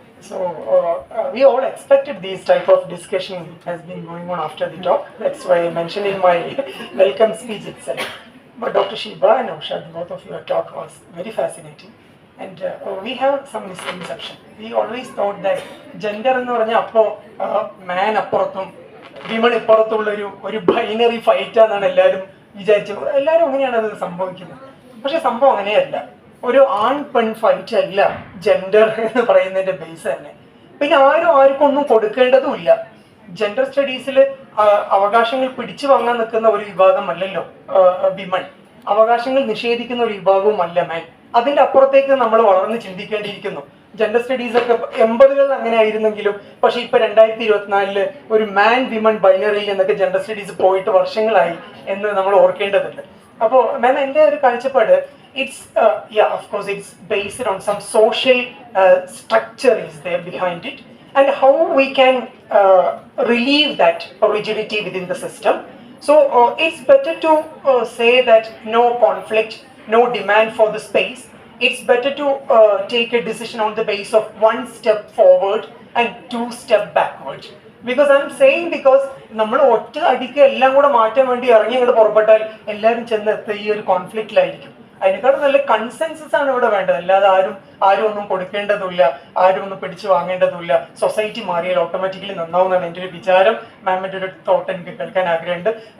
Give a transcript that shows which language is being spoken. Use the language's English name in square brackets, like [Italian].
[English] So we all expected this type of discussion has been going on after the talk. That's why I mentioned in my welcome speech itself. But Dr. Sheeba and Naushad, both of your talk was very fascinating. And we have some misconception. We always thought that gender [Malayalam] എന്ന് പറഞ്ഞാൽ അപ്പോൾ മാൻ അപ്പുറത്തും women ഇപ്പുറത്തുള്ള ഒരു binary fight ആണെന്നാണ് എല്ലാവരും വിചാരിച്ചത്. എല്ലാവരും അങ്ങനെയാണ് അത് സംഭവിക്കുന്നത്. പക്ഷെ സംഭവം അങ്ങനെയല്ല. ഒരു ആൺ പെൺ ഫൈറ്റ് അല്ല ജെൻഡർ എന്ന് പറയുന്നതിന്റെ ബേസ് തന്നെ. പിന്നെ ആർക്കും ഒന്നും കൊടുക്കേണ്ടതുമില്ല. ജെൻഡർ സ്റ്റഡീസിൽ അവകാശങ്ങൾ പിടിച്ചു വാങ്ങാൻ നിൽക്കുന്ന ഒരു വിഭാഗമല്ലല്ലോ വിമൺ. അവകാശങ്ങൾ നിഷേധിക്കുന്ന ഒരു വിഭാഗവും അല്ല മാൻ. അതിന്റെ അപ്പുറത്തേക്ക് നമ്മൾ വളർന്ന് ചിന്തിക്കേണ്ടിയിരിക്കുന്നു. ജെൻഡർ സ്റ്റഡീസ് ഒക്കെ 80കളിൽ അങ്ങനെ ആയിരുന്നെങ്കിലും പക്ഷെ ഇപ്പൊ 2024 ഒരു മാൻ വിമൺ ബൈനറിയിൽ എന്നൊക്കെ ജെൻഡർ സ്റ്റഡീസ് പോയിട്ട് വർഷങ്ങളായി എന്ന് നമ്മൾ ഓർക്കേണ്ടതുണ്ട്. അപ്പോൾ മാം, എൻ്റെ ഒരു കാഴ്ചപ്പാട് [English] of course it's based on some social structure is there behind it, and how we can relieve that rigidity within the system. So it's better to say that no conflict, no demand for the space. It's better to take a decision on the basis of 1 step forward and 2 step backward. Because I'm saying because [Malayalam] നമ്മൾ ഒറ്റ അടിക്ക് എല്ലാം കൂടെ മാറ്റാൻ വേണ്ടി ഇറങ്ങി അങ്ങോട്ട് പുറപ്പെട്ടാൽ എല്ലാവരും ചെന്നെത്തി ഈ ഒരു കോൺഫ്ലിക്റ്റിലായിരിക്കും. അതിനേക്കാളും നല്ല കൺസെൻസസ് ആണ് ഇവിടെ വേണ്ടത്. അല്ലാതെ ആരും ഒന്നും കൊടുക്കേണ്ടതില്ല, ആരും ഒന്നും പിടിച്ചു വാങ്ങേണ്ടതില്ല. സൊസൈറ്റി മാറിയാൽ ഓട്ടോമാറ്റിക്കലി നന്നാവുന്നതാണ് എൻ്റെ ഒരു വിചാരം. മാമിൻ്റെ ഒരു തോട്ട് എനിക്ക് കേൾക്കാൻ ആഗ്രഹമുണ്ട്.